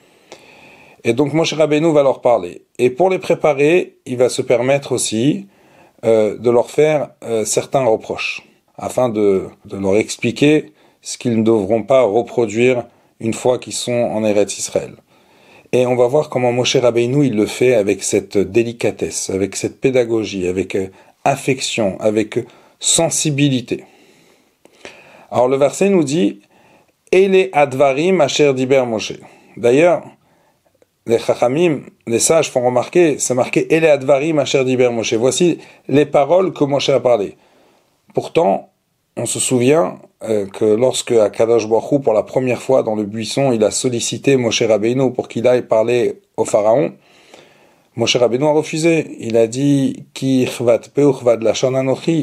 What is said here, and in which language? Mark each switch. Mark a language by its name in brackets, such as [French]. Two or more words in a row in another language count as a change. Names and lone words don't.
[French] Et donc Moshe Rabbeinu va leur parler. Et pour les préparer, il va se permettre aussi de leur faire certains reproches, afin de leur expliquer ce qu'ils ne devront pas reproduire une fois qu'ils sont en Eretz Israël. Et on va voir comment Moshe Rabbeinu il le fait avec cette délicatesse, avec cette pédagogie, avec affection, avec sensibilité. Alors le verset nous dit « [Hebrew] אלה הדברים אשר דיבר משה ». [French] D'ailleurs, les Chachamim, les sages font remarquer, c'est marqué « [Hebrew] אלה הדברים אשר דיבר משה ». [French] Voici les paroles que Moshe a parlé. Pourtant, on se souvient que lorsque Akadosh Baruch Hu, pour la première fois dans le buisson, il a sollicité Moshe Rabbeinu pour qu'il aille parler au Pharaon, Moshe Rabbeinu a refusé. Il a dit « [Hebrew] כי כבד פה וכבד לשון אנוכי ».